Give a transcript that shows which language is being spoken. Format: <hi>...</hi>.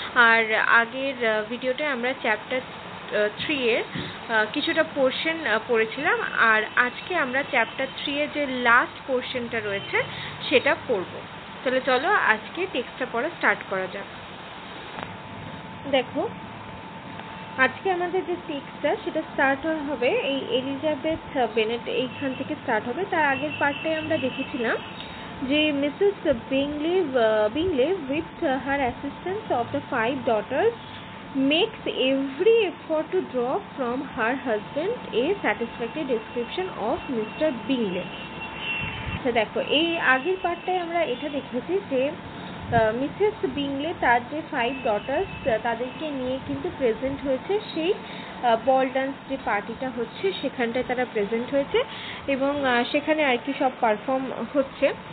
<bn>আর আগের ভিডিওতে আমরা চ্যাপ্টার 3 এর কিছুটা পোর্শন পড়েছিলাম, আর আজকে আমরা চ্যাপ্টার 3 এর যে লাস্ট পোর্শনটা রয়েছে সেটা পড়ব। তাহলে চলো আজকে টেক্সটটা পড়া স্টার্ট করা যাক। দেখো, আজকে আমাদের যে টেক্সটটা সেটা স্টার্ট হবে এই এলিজাবেথ বেনেট এইখান থেকে স্টার্ট হবে। তার আগের পার্টটাই আমরা দেখেছিলাম যে</bn> <en>Mrs Bingley with her assistance of the 5 daughters makes every effort to draw from her husband a satisfactory description of Mr. Bingley.</en> <bn>দেখো, এই আগের পার্টটায় আমরা এটা দেখেছি যে মিসেস বিংলে তার যে 5 daughters তাদেরকে নিয়ে কিন্তু প্রেজেন্ট হয়েছে সেই বল ডান্স যে পার্টিটা হচ্ছে সেখানটায় তারা প্রেজেন্ট হয়েছে, এবং সেখানে আর কি সব পারফর্ম হচ্ছে।</bn>